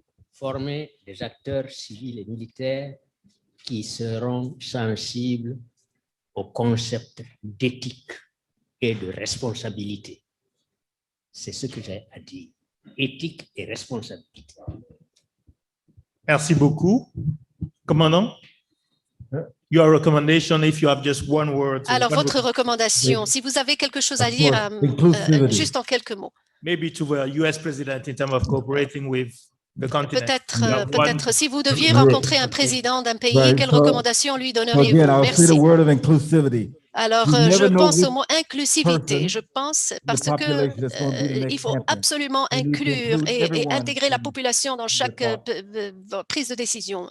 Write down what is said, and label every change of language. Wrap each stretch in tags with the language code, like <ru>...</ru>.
<fr>Former des acteurs civils et militaires qui seront sensibles au concept d'éthique et de responsabilité. C'est ce que j'ai à dire. Éthique et responsabilité. Merci beaucoup. Commandant?</fr> <en>Your recommendation, if you have just one word.</en> <fr>Alors, votre recommandation, si vous avez quelque chose à dire, juste en quelques mots.</fr> <en>Maybe to the US president in terms of cooperating with the continent.</en> <fr>Peut-être, si vous deviez rencontrer un président d'un pays, quelle recommandation lui donneriez-vous? Merci. Alors, je pense au mot inclusivité. Je pense parce que il faut absolument inclure et intégrer la population dans chaque prise de décision.</fr>